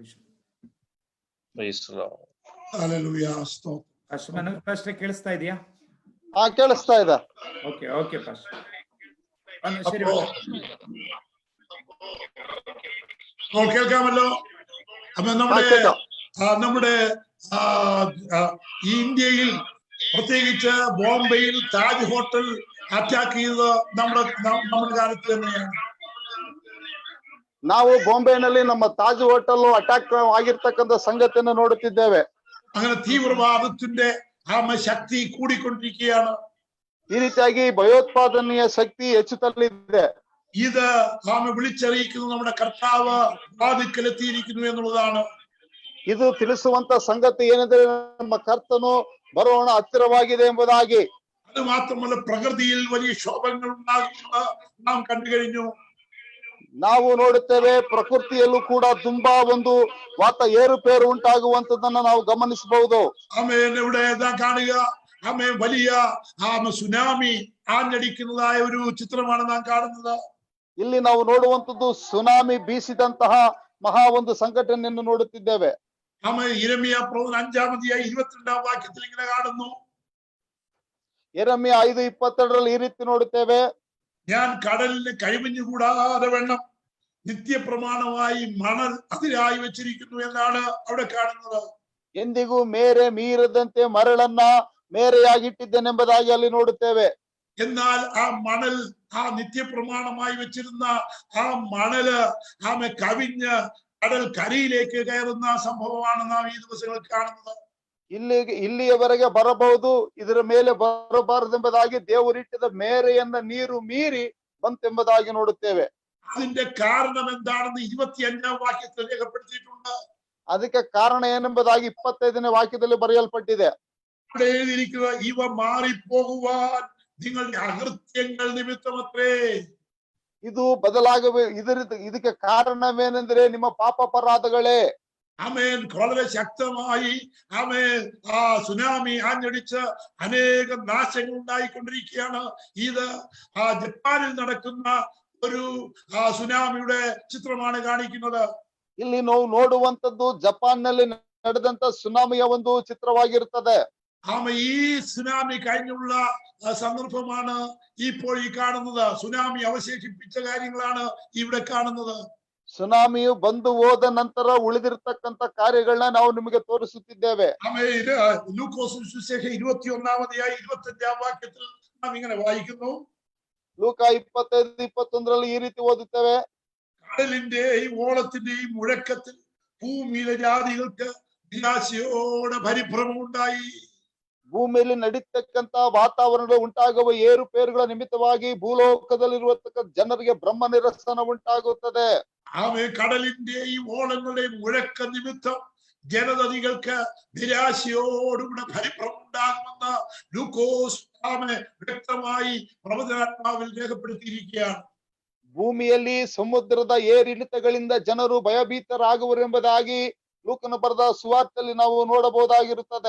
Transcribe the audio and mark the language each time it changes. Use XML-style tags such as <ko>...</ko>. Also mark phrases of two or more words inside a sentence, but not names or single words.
<kn>Hallelujah. ಪಾಸ್ಟರ್ ಮನೋಜ್ ಪಾಸ್ಟರ್ ಕೇಳಿಸ್ತಾ ಇದೆಯಾ? ಕೇಳಿಸ್ತಾ ಇದೆ.</kn> <en>okay okay pastor</en> <ml>ശരി അപ്പോൾ കേൾക്കാമല്ലോ. അപ്പൊ നമ്മുടെ കേൾക്കാം. നമ്മുടെ ഈ ഇന്ത്യയിൽ പ്രത്യേകിച്ച് ബോംബെയിൽ താജ്</ml> <en>hotel attack</en> <ml>ചെയ്തത് നമ്മുടെ കാലത്ത് തന്നെയാണ്.</ml> <kn>ನಾವು ಬಾಂಬೆನಲ್ಲಿ ನಮ್ಮ ತಾಜ್</kn> <en>hotel attack</en> <kn>ಆಗಿರ್ತಕ್ಕಂಥ ಸಂಗತಿಯನ್ನು ನೋಡುತ್ತಿದ್ದೇವೆ.</kn> <ml>അങ്ങനെ തീവ്രവാദത്തിന്റെ ശക്തി കൂടിക്കൊണ്ടിരിക്കുകയാണ്.</ml> <kn>ಈ ರೀತಿಯಾಗಿ ಭಯೋತ್ಪಾದನೆಯ ಶಕ್ತಿ ಹೆಚ್ಚುತ್ತಲಿದೆ.</kn> <ml>ഇത് വിളിച്ചറിയിക്കുന്നു നമ്മുടെ കർത്താവ് വാതിക്കലെത്തിയിരിക്കുന്നു എന്നുള്ളതാണ്.</ml> <kn>ಇದು ತಿಳಿಸುವಂತ ಸಂಗತಿ ಏನೆಂದರೆ ನಮ್ಮ ಕರ್ತನು ಬರೋಣ ಹತ್ತಿರವಾಗಿದೆ ಎಂಬುದಾಗಿ.</kn> <ml>അത് മാത്രമല്ല പ്രകൃതിയിൽ വലിയ ക്ഷോഭങ്ങൾ ഉണ്ടാകുന്നത് നാം കണ്ടു കഴിഞ്ഞു.</ml> <kn>ನಾವು ನೋಡುತ್ತೇವೆ ಪ್ರಕೃತಿಯಲ್ಲೂ ಕೂಡ ತುಂಬಾ ಒಂದು ಏರುಪೇರು ಉಂಟಾಗುವಂತದನ್ನ ನಾವು ಗಮನಿಸಬಹುದು.</kn> <ml>ആമേൻ. ഇവിടെ കാണുക, ആമേൻ, വലിയ സുനാമി ആഞ്ഞടിക്കുന്നതായ ഒരു ചിത്രമാണ് നാം കാണുന്നത്.</ml> <kn>ಇಲ್ಲಿ ನಾವು ನೋಡುವಂತದ್ದು ಸುನಾಮಿ ಬೀಸಿದಂತಹ ಮಹಾ ಒಂದು ಸಂಘಟನೆಯನ್ನು ನೋಡುತ್ತಿದ್ದೇವೆ.</kn> <ml>ആമേൻ. യിരെമ്യാ പ്രവചനം 5-ാം അധ്യായം 22-ാം വാക്യത്തിൽ ഇങ്ങനെ കാണുന്നു.</ml> <kn>യെരമ്യ 5:22 ಈ ರೀತಿ ನೋಡುತ್ತೇವೆ.</kn> <ml>ഞാൻ കടലിന് കൈവഞ്ഞുകൂടാതെ വെണ്ണം നിത്യപ്രമാണമായി മണൽ അതിരായി വെച്ചിരിക്കുന്നു എന്നാണ് അവിടെ കാണുന്നത്.</ml> <kn>ಎಂದಿಗೂ ಮೇರೆ ಮೀರದಂತೆ ಮರಳನ್ನ ಮೇರೆಯಾಗಿಟ್ಟಿದ್ದೇನೆಂಬುದಾಗಿ ಅಲ್ಲಿ ನೋಡುತ್ತೇವೆ.</kn> <ml>എന്നാൽ ആ മണൽ നിത്യപ്രമാണമായി വെച്ചിരുന്ന ആ മണല് കവിഞ്ഞ് കടൽ കരയിലേക്ക് കയറുന്ന സംഭവമാണ് നാം ഈ ദിവസങ്ങളിൽ കാണുന്നത്.</ml> <kn>ಇಲ್ಲಿಯವರೆಗೆ ಬರಬಹುದು, ಇದರ ಮೇಲೆ ಬರಬಾರದೆಂಬುದಾಗಿ ದೇವರಿಟ್ಟಿದ ಮೇರೆಯನ್ನ ನೀರು ಮೀರಿ ಬಂತೆಂಬುದಾಗಿ ನೋಡುತ್ತೇವೆ.</kn> <ml>അതിന്റെ കാരണം എന്താണെന്ന് 25-ാം വാക്യത്തിൽ രേഖപ്പെടുത്തിയിട്ടുണ്ട്.</ml> <kn>ಅದಕ್ಕೆ ಕಾರಣ ಏನೆಂಬುದಾಗಿ 25ನೇ ವಾಕ್ಯದಲ್ಲಿ ಬರೆಯಲ್ಪಟ್ಟಿದೆ.</kn> <ml>അവിടെ എഴുതിയിരിക്കുക, ഇവ മാറിപ്പോകുവാൻ നിങ്ങളുടെ അകൃത്യങ്ങൾ നിമിത്തമത്രേ.</ml> <kn>ಇದು ಇದಕ್ಕೆ ಕಾರಣವೇನೆಂದ್ರೆ ನಿಮ್ಮ ಪಾಪ ಅಪರಾಧಗಳೇ.</kn> <ml>ആമേൻ. വളരെ ശക്തമായി സുനാമി ആഞ്ഞടിച്ച് അനേകം നാശങ്ങൾ ഉണ്ടായിക്കൊണ്ടിരിക്കുകയാണ്. ഇത് ജപ്പാനിൽ നടക്കുന്ന ഒരു സുനാമിയുടെ ചിത്രമാണ് കാണിക്കുന്നത്.</ml> <kn>ಇಲ್ಲಿ ನಾವು ನೋಡುವಂತದ್ದು ಜಪಾನ್ ನಲ್ಲಿ ನಡೆದಂತ ಸುನಾಮಿಯ ಒಂದು ಚಿತ್ರವಾಗಿರುತ್ತದೆ.</kn> <ml>ഈ സുനാമി കഴിഞ്ഞുള്ള സന്ദർഭമാണ് ഇപ്പോൾ ഈ കാണുന്നത്. സുനാമി അവശേഷിപ്പിച്ച കാര്യങ്ങളാണ് ഇവിടെ കാണുന്നത്.</ml> <kn>ಸುನಾಮಿಯು ಬಂದು ಹೋದ ನಂತರ ಉಳಿದಿರ್ತಕ್ಕಂಥ ಕಾರ್ಯಗಳನ್ನ ನಾವು ನಿಮಗೆ ತೋರಿಸುತ್ತಿದ್ದೇವೆ.</kn> <ml>ലൂക്കോസ് സുവിശേഷം 21-ാം അധ്യായം 25-ാം വാക്യത്തിൽ നാം ഇങ്ങനെ വായിക്കുന്നു.</ml> <kn>ಲೂಕ 25:21 ಈ ರೀತಿ ಓದುತ್ತೇವೆ.</kn> <ml>കടലിന്റെയും ഓളത്തിന്റെയും മുഴക്കത്തിൽ ഭൂമിയിലെ ജാതികൾക്ക് നിരാശയോടെ പരിഭ്രമം ഉണ്ടായി.</ml> <kn>ಭೂಮಿಯಲ್ಲಿ ನಡೀತಕ್ಕಂತ ವಾತಾವರಣ ಉಂಟಾಗುವ ಏರುಪೇರುಗಳ ನಿಮಿತ್ತವಾಗಿ ಭೂಲೋಕದಲ್ಲಿರುವತಕ್ಕ ಜನರಿಗೆ ಬ್ರಹ್ಮ ನಿರಸನ ಉಂಟಾಗುತ್ತದೆ.</kn> <ml>കടലിന്റെയും ഓളങ്ങളുടെയും മുഴക്ക നിമിത്തം ജനതതികൾക്ക് നിരാശയോടുകൂടെ പരിഭ്രമം ഉണ്ടാകുമെന്ന് ലൂക്കോസ് വ്യക്തമായി പ്രവചനാത്മാവിൽ രേഖപ്പെടുത്തിയിരിക്കുകയാണ്.</ml> <kn>ಭೂಮಿಯಲ್ಲಿ ಸಮುದ್ರದ ಏರಿಳಿತಗಳಿಂದ ಜನರು ಭಯಭೀತರಾಗುವರೆಂಬುದಾಗಿ ಲೂಕನು ಬರೆದ ಸುವಾರ್ತೆಯಲ್ಲಿ ನಾವು ನೋಡಬಹುದಾಗಿರುತ್ತದೆ.</kn>